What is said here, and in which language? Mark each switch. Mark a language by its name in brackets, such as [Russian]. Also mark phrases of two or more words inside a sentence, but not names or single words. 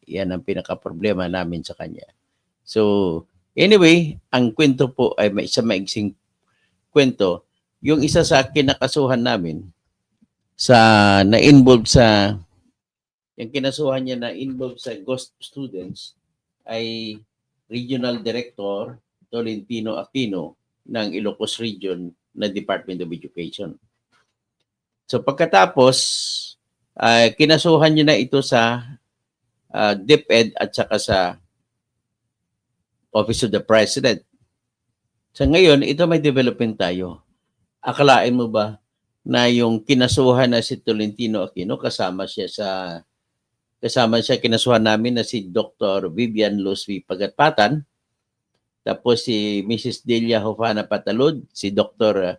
[Filipino] Yan ang pinaka-problema namin sa kanya. [English] So, anyway, [Filipino] ang kwento po ay may isang maigsing kwento. Yung isa sa kinakasuhan namin yung kinasuhan niya na involved sa [English] ghost students [Filipino] ay [English] Regional Director [Filipino] Tolentino Aquino ng Ilocos Region na Department of Education. So pagkatapos, kinasuhan niya na ito sa DepEd at saka sa Office of the President. So ngayon, ito may development tayo. Akalain mo ba na yung kinasuhan na si Tolentino Aquino, kasama siya kinasuhan namin na si Dr. Vivian Loswi Pagatpatan, tapos si Mrs. Delia Hofana Patalod, si Dr.